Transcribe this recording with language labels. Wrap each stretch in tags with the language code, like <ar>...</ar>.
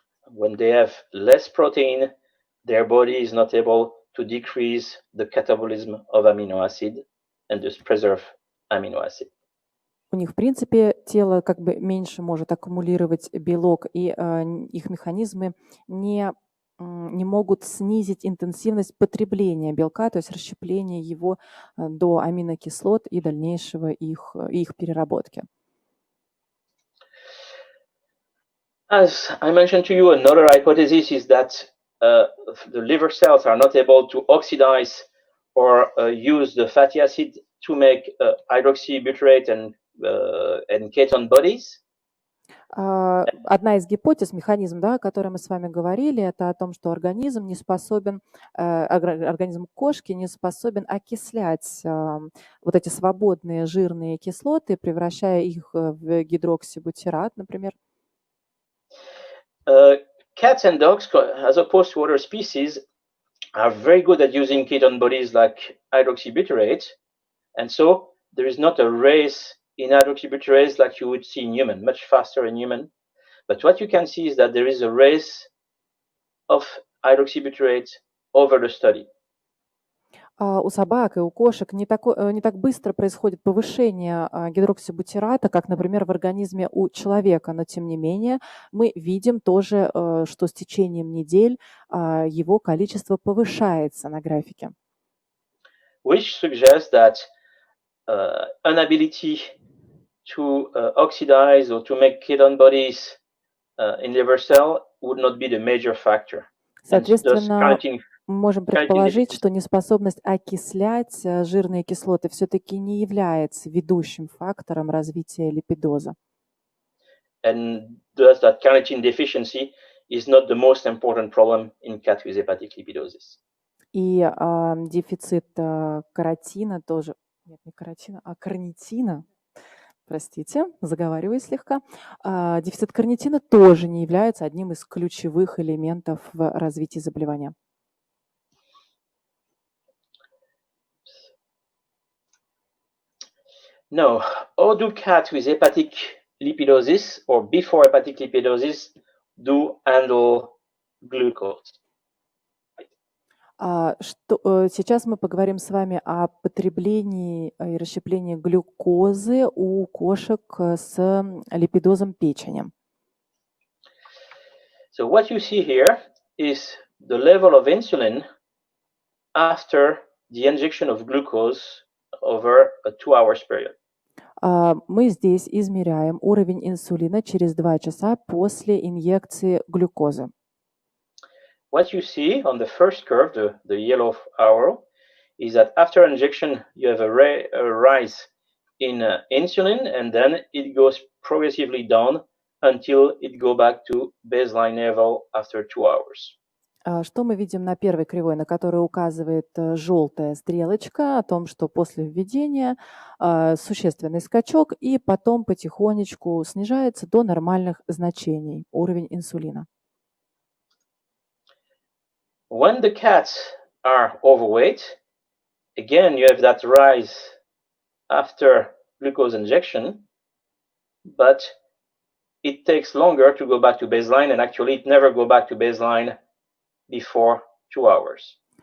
<en>When they have less protein, their body is not able to decrease the catabolism of amino acid and thus preserve amino acid.</en> <ru>У них, в принципе, тело как бы меньше может аккумулировать белок, и их механизмы не могут снизить интенсивность потребления белка, то есть расщепления его до аминокислот и дальнейшего их переработки.</ru> <en>As I mentioned to you, another hypothesis is that the liver cells are not able to oxidize or use the fatty acid to make hydroxybutyrate and ketone bodies.</en> <ru>Одна из гипотез, механизм, да, о котором мы с вами говорили, это о том, что организм не способен, организм кошки не способен окислять вот эти свободные жирные кислоты, превращая их в гидроксибутират, например.</ru> <en>Cats and dogs, as opposed to other species, are very good at using ketone bodies like hydroxybutyrate, and so there is not a race in hydroxybutyrase like you would see in human, much faster in human. But what you can see is that there is a race of hydroxybutyrate over the study.</en> <ru>У собак и у кошек не так быстро происходит повышение гидроксибутирата, как, например, в организме у человека, но тем не менее мы видим тоже, что с течением недель его количество повышается на графике.</ru> <en>Which suggests that inability to oxidize or to make ketone bodies in liver cell would not be the major factor.</en> <ru>Соответственно, мы можем предположить, что неспособность окислять жирные кислоты все-таки не является ведущим фактором развития липидоза.</ru> <en>And thus that carnitine deficiency is not the most important problem in cats with hepatic lipidosis.</en> <ru>И дефицит каротина тоже, нет, не каротина, а карнитина, простите, заговариваюсь слегка, дефицит карнитина тоже не является одним из ключевых элементов в развитии заболевания.</ru> <en>No, how do cats with hepatic lipidosis or before hepatic lipidosis do handle glucose?</en> <ru>Сейчас мы поговорим с вами о потреблении и расщеплении глюкозы у кошек с липидозом печени.</ru> <en>So what you see here is the level of insulin after the injection of glucose over a 2 hours period.</en> <ru>Мы здесь измеряем уровень инсулина через 2 часа после инъекции глюкозы.</ru> <en>What you see on the first curve, the yellow arrow, is that after injection you have a rise in insulin, and then it goes progressively down until it go back to baseline level after 2 hours.</en> <ru>Что мы видим на первой кривой, на которой указывает желтая стрелочка о том, что после введения существенный скачок и потом потихонечку снижается до нормальных значений уровень инсулина.</ru> <en>When the cats are overweight, again, you have that rise after glucose injection, but it takes longer to go back to baseline, and actually it never go back to baseline before 2 hours.</en>